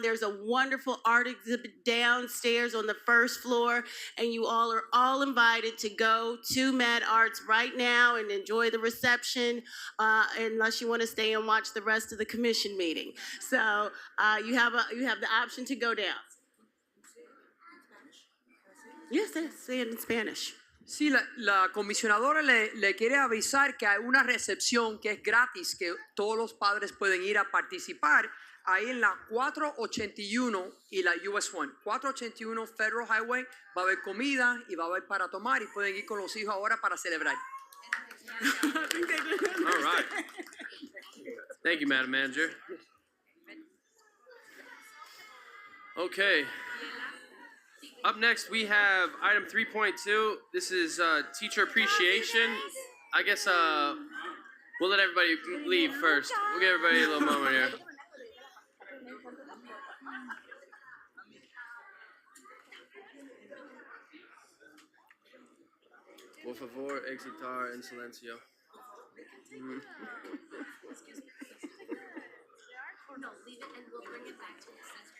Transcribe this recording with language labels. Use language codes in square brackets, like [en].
[en] There's a wonderful art exhibit downstairs on the first floor, and you all are all invited to go to Mad Arts right now and enjoy the reception, unless you want to stay and watch the rest of the commission meeting. So you have the option to go down. Yes, say it in Spanish. [es] Sí, la comisionadora le quiere avisar que hay una recepción que es gratis, que todos los padres pueden ir a participar ahí en la 481 y la US 1. 481 Federal Highway, va a haber comida y va a haber para tomar y pueden ir con los hijos ahora para celebrar. [en] All right. Thank you, Madam Manager. Okay. Up next, we have item 3.2. This is teacher appreciation. I guess we'll let everybody leave first. We'll give everybody a little moment here. [es] Por favor, exitar en silencio. [en] No, leave it and we'll bring it back to this.